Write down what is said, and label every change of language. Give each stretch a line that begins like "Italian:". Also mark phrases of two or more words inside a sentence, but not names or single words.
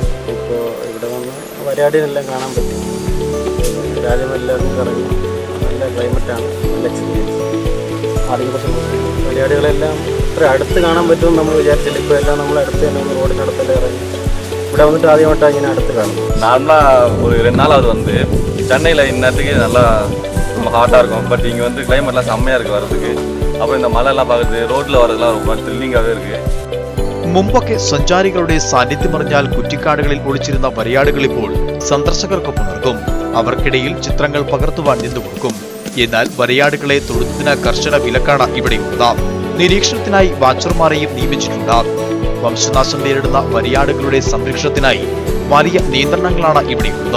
Malayalam: ഇപ്പോൾ ഇവിടെ വന്ന് വരയാടിനെല്ലാം കാണാൻ പറ്റും. രാജമെല്ലാം ഇറങ്ങി നല്ല ക്ലൈമറ്റാണ്, നല്ല എക്സ്പീരിയൻസ്. ആദ്യം പക്ഷേ വരയാടുകളെല്ലാം ഇത്ര അടുത്ത് കാണാൻ പറ്റുമെന്ന് നമ്മൾ വിചാരിച്ചില്ല. ഇപ്പോൾ എല്ലാം നമ്മൾ അടുത്ത് തന്നെ റോഡിനടുത്തെല്ലാം ഇറങ്ങി ഇവിടെ വന്നിട്ട് ആദ്യമായിട്ടാണ് ഇങ്ങനെ അടുത്ത് കാണുന്നത്.
Tamil: நார்மலாக ஒரு 2 நாள் அது வந்து சென்னையில் இந்நேரத்துக்கு நல்லா ரொம்ப ஹாட்டாக இருக்கும். பட் இங்கே வந்து கிளைமேட்லாம் செம்மையாக இருக்குது வரதுக்கு. அப்புறம் இந்த மலையெல்லாம் பார்க்குறது, ரோட்டில் வரதுலாம் ரொம்ப த்ரில்லிங்காகவே இருக்குது.
Malayalam: മുമ്പൊക്കെ സഞ്ചാരികളുടെ സാന്നിധ്യമറിഞ്ഞാൽ കുറ്റിക്കാടുകളിൽ ഒളിച്ചിരുന്ന വരയാടുകൾ ഇപ്പോൾ സന്ദർശകർക്കൊപ്പം നിൽക്കും. അവർക്കിടയിൽ ചിത്രങ്ങൾ പകർത്തുവാൻ നിന്നുകൊടുക്കും. എന്നാൽ വരയാടുകളെ തൊടുന്നതിന് കർശന വിലക്കാണ് ഇവിടെയുള്ളത്. നിരീക്ഷണത്തിനായി വാച്ചർമാരെയും നിയമിച്ചിട്ടുണ്ട്. വംശനാശം നേരിടുന്ന വരയാടുകളുടെ സംരക്ഷണത്തിനായി വലിയ നിയന്ത്രണങ്ങളാണ് ഇവിടെയുള്ളത്.